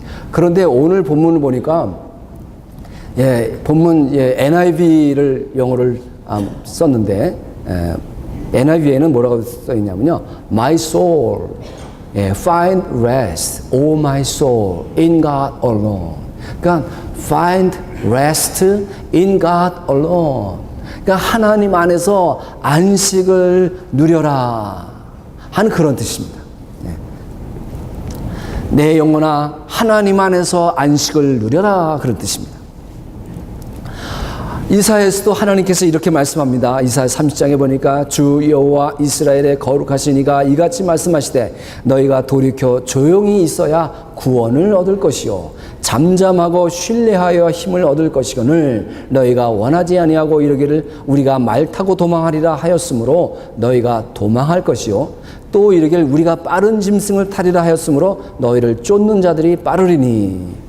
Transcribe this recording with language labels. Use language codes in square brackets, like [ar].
[ko] 그런데 오늘 본문을 보니까 본문 NIV를 영어를 썼는데 NIV에는 뭐라고 써 있냐면요, [en] My soul, find rest, oh my soul, in God alone. [ko] 그러니까 [en] find rest in God alone. [ko] 그러니까 하나님 안에서 안식을 누려라 하는 그런 뜻입니다. 내 영혼아 하나님 안에서 안식을 누려라, 그런 뜻입니다. 이사야에서도 하나님께서 이렇게 말씀합니다. 이사야 30장에 보니까 주 여호와 이스라엘의 거룩하신 이가 이같이 말씀하시되 너희가 돌이켜 조용히 있어야 구원을 얻을 것이요 잠잠하고 신뢰하여 힘을 얻을 것이거늘 너희가 원하지 아니하고 이르기를 우리가 말 타고 도망하리라 하였으므로 너희가 도망할 것이요 또 이르기를 우리가 빠른 짐승을 타리라 하였으므로 너희를 쫓는 자들이 빠르리니.